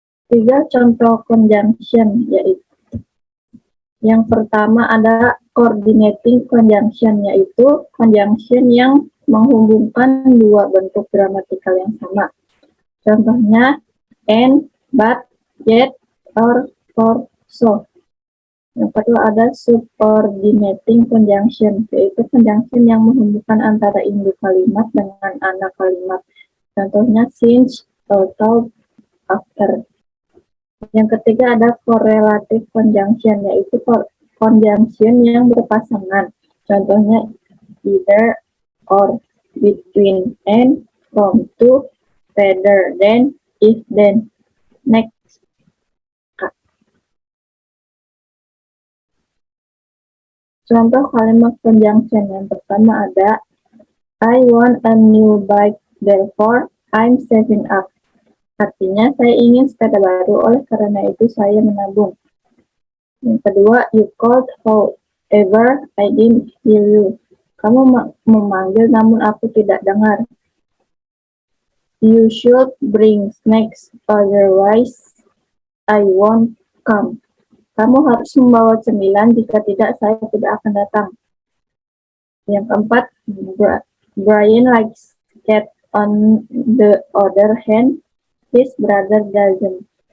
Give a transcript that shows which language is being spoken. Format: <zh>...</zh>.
<id>3 contoh conjunction, yaitu yang pertama ada coordinating conjunction, yaitu conjunction yang menghubungkan dua bentuk gramatikal yang sama. Contohnya, and, but, yet, or, for, so. Yang kedua ada subordinating conjunction, yaitu conjunction yang menghubungkan antara induk kalimat dengan anak kalimat. Contohnya since, although, after. Yang ketiga ada correlative conjunction, yaitu conjunction yang berpasangan. Contohnya either, or, between, and, from, to, rather than, if, then, next. Contoh kalimat conjunction yang pertama ada</id> <en>I want a new bike, therefore I'm saving up.</en> <id>Artinya saya ingin sepeda baru, oleh karena itu saya menabung. Yang kedua,</id> <en>you called, however I didn't hear you.</en> <id>Kamu memanggil namun aku tidak dengar.</id> <en>You should bring snacks, otherwise I won't come.</en> <id>Kamu harus membawa cemilan, jika tidak saya tidak akan datang. Yang keempat,</id> <en>Brian likes cat, on the other hand, his brother doesn't.</en>